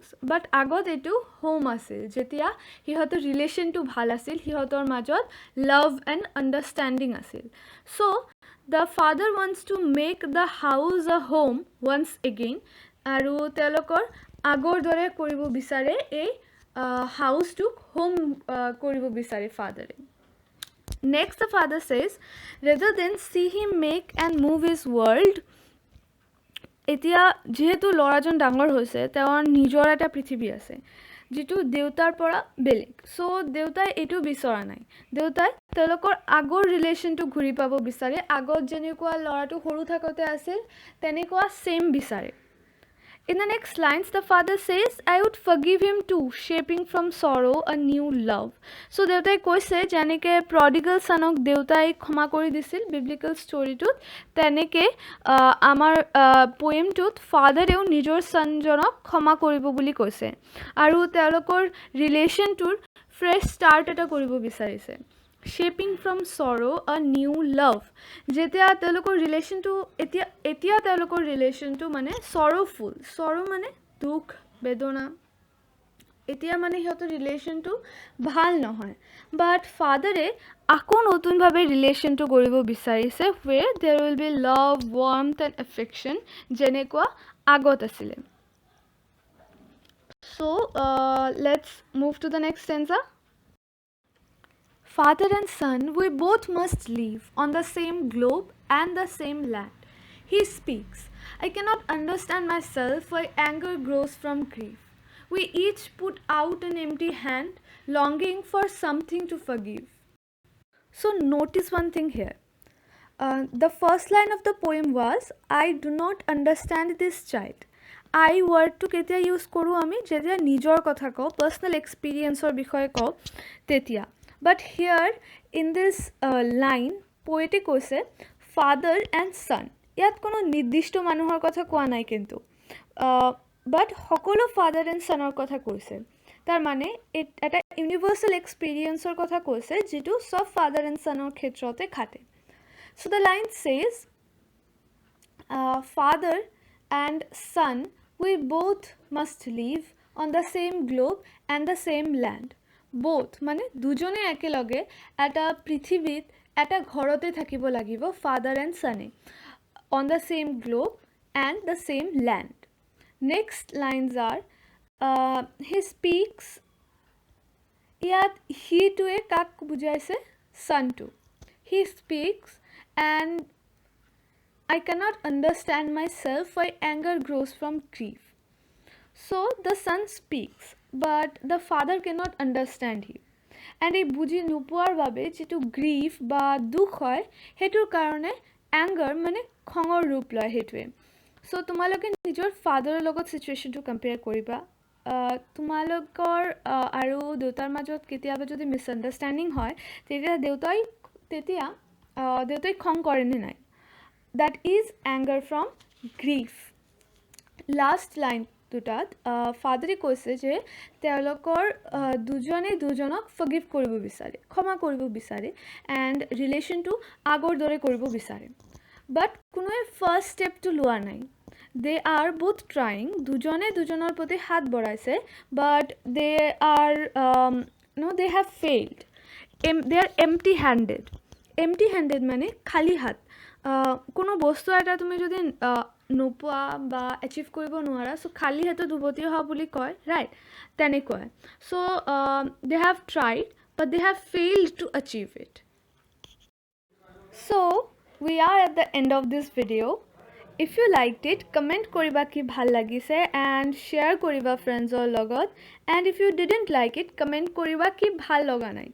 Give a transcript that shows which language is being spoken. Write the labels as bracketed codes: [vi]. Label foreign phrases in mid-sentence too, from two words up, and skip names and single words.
[as] বাট আগত এইটো হোম আছিল, যেতিয়া সিহঁতৰ ৰিলেশ্যনটো ভাল আছিল, সিহঁতৰ মাজত [en] love and understanding [as] আছিল. [en] So the father wants to make the house a home once again. [as] আৰু তেওঁলোকৰ আগৰ দৰে কৰিব বিচাৰে, এই [en] houseটোক home [as] কৰিব বিচাৰে ফাদাৰে. [en] Next the father says, rather than see him make and move his world, [as] এতিয়া যিহেতু ল'ৰাজন ডাঙৰ হৈছে, তেওঁৰ নিজৰ এটা পৃথিৱী আছে যিটো দেউতাৰ পৰা বেলেগ. চ' দেউতাই এইটো বিচৰা নাই. দেউতাই তেওঁলোকৰ আগৰ ৰিলেশ্যনটো ঘূৰি পাব বিচাৰে. আগত যেনেকুৱা ল'ৰাটো সৰু থাকোঁতে আছিল তেনেকুৱা ছেইম বিচাৰে. [en] In the next lines, the father says, I would forgive him too, shaping from sorrow a new love. [as] So দেউতাই কৈছে যেনেকৈ [en] prodigal sonক [as] দেউতাই ক্ষমা কৰি দিছিল [en] biblical storyটোত, [as] তেনেকৈ আমাৰ পোয়েমটোত ফাদাৰেও নিজৰ সনজনক ক্ষমা কৰিব বুলি কৈছে আৰু তেওঁলোকৰ ৰিলেশ্যনটোৰ [en] fresh start [as] এটা কৰিব বিচাৰিছে. [en] shaping from sorrow a new love. [as] যেতিয়া তেওঁলোকৰ ৰিলেশ্যনটো এতিয়া তেওঁলোকৰ ৰিলেশ্যনটো মানে চৰ'ফুল. চৰ' মানে দুখ, বেদনা. এতিয়া মানে সিহঁতৰ ৰিলেশ্যনটো ভাল নহয়. বাট ফাদাৰে আকৌ নতুনভাৱে ৰিলেশ্যনটো কৰিব বিচাৰিছে, [en] where there will be love, warmth and affection, [as] যেনেকুৱা আগত আছিলে. [en] So let's move to the next stanza. Father and son, we both must live on the same globe and the same land. He speaks. I cannot understand myself why anger grows from grief. We each put out an empty hand, longing for something to forgive. So notice one thing here. The first line of the poem was, I do not understand this child. I wordটো [as] কেতিয়া ইউজ কৰোঁ আমি? যেতিয়া নিজৰ কথা কওঁ, [en] personal experienceৰ [as] বিষয়ে কওঁ তেতিয়া. [en] But here in this line, poete কৈছে father and son. [as] ইয়াত কোনো নিৰ্দিষ্ট মানুহৰ কথা কোৱা নাই কিন্তু, বাট সকলো [en] father and sonৰ [as] কথা কৈছে. তাৰ মানে এটা [en] universal experienceৰ [as] কথা কৈছে যিটো চব [en] father and sonৰ [as] ক্ষেত্ৰতে খাটে. [en] So the line says, father and son, we both must live on the same globe and the same land. [as] Both মানে দুজনে একেলগে এটা পৃথিৱীত এটা ঘৰতে থাকিব লাগিব, [en] father and sonে, on the same globe and the same land. Next lines are, he speaks. [as] ইয়াত হিটোৱে কাক বুজাইছে? ছানটো. [en] He speaks and I cannot understand myself why anger grows from grief. So the son speaks, but the father cannot understand him. [as] And এই বুজি নোপোৱাৰ বাবে যেটো গ্ৰীফ বা দুখ হয় হেতুৰ কাৰণে anger মানে খঙৰ ৰূপ লয় হেতুৱে সো তোমালোকে নিজৰ ফাদাৰৰ লগত সিচুৱেশনটো কম্পেয়াৰ কৰিবা তোমালোকৰ আৰু দেউতাৰ মাজত কেতিয়াবা যদি মিসআন্ডাৰষ্টেণ্ডিং হয় দেউতাই খং কৰেনে নাই [en] that is anger from grief. [as] Last line দুটাত ফাদাৰে কৈছে যে তেওঁলোকৰ দুজনে দুজনক ফৰগিভ কৰিব বিচাৰে ক্ষমা কৰিব বিচাৰে এণ্ড ৰিলেশ্যনটো আগৰ দৰে কৰিব বিচাৰে বাট কোনোৱে [en] first stepটো [as] লোৱা নাই [en] they are both trying [as] দুজনে দুজনৰ প্ৰতি হাত বঢ়াইছে [en] but they are they have failed they are empty handed [as] মানে খালী হাত কোনো বস্তু এটা তুমি যদি নোপোৱা বা এচিভ কৰিব নোৱাৰা সো খালী হাতত উভতি অহা বুলি কয় ৰাইট তেনেকৈ [en] so they have tried but they have failed to achieve it. So we are at the end of this video. If you liked it, comment [as] কৰিবা কি ভাল লাগিছে [en] and share koriba friends [as] ৰ লগত. [en] And if you didn't like it, comment [as] কৰিবা কি ভাল লগা নাই.